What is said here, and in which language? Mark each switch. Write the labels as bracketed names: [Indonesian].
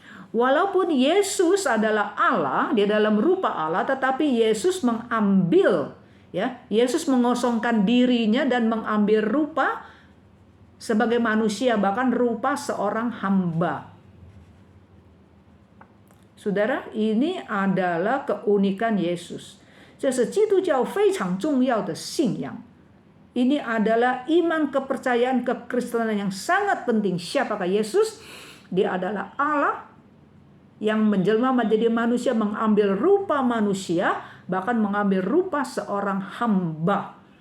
[Indonesian] Walaupun Yesus adalah Allah, dia dalam rupa Allah, tetapi Yesus mengambil, ya, Yesus mengosongkan dirinya dan mengambil rupa sebagai manusia, bahkan rupa seorang hamba. Saudara, ini adalah keunikan Yesus. [Chinese] 这是基督教非常重要的信仰. [Indonesian] Ini adalah iman kepercayaan kekristenan yang sangat penting. Siapakah Yesus? Dia adalah Allah yang menjelma menjadi manusia, mengambil rupa manusia, bahkan mengambil rupa seorang hamba.